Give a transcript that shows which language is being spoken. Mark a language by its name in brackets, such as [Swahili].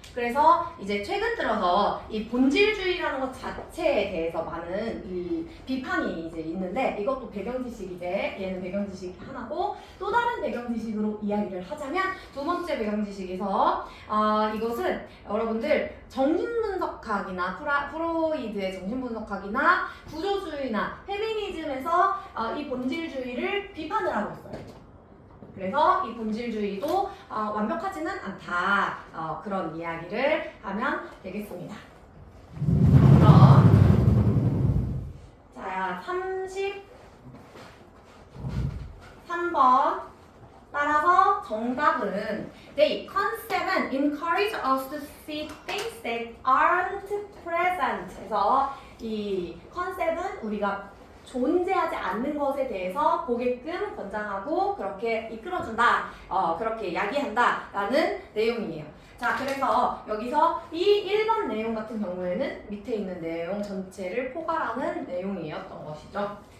[Korean] 그래서 이제 최근 들어서 이 본질주의라는 것 자체에 대해서 많은 이 비판이 이제 있는데 이것도 배경지식 이제 얘는 배경지식 하나고 또 다른 배경지식으로 이야기를 하자면 두 번째 배경지식에서 이것은 여러분들 정신분석학이나 프로이드의 정신분석학이나 구조주의나 페미니즘에서 이 본질주의를 비판을 하고 있어요. 그래서 이 본질주의도 완벽하지는 않다. 그런 이야기를 하면 되겠습니다. 그럼 자 33번 따라서 정답은 [English] They concept encourage us to see things that aren't present. [Korean] 그래서 이 컨셉은 우리가 존재하지 않는 것에 대해서 보게끔 권장하고 그렇게 이끌어준다, 그렇게 이야기한다라는 내용이에요. 자, 그래서 여기서 이 1번 내용 같은 경우에는 밑에 있는 내용 전체를 포괄하는 내용이었던 것이죠.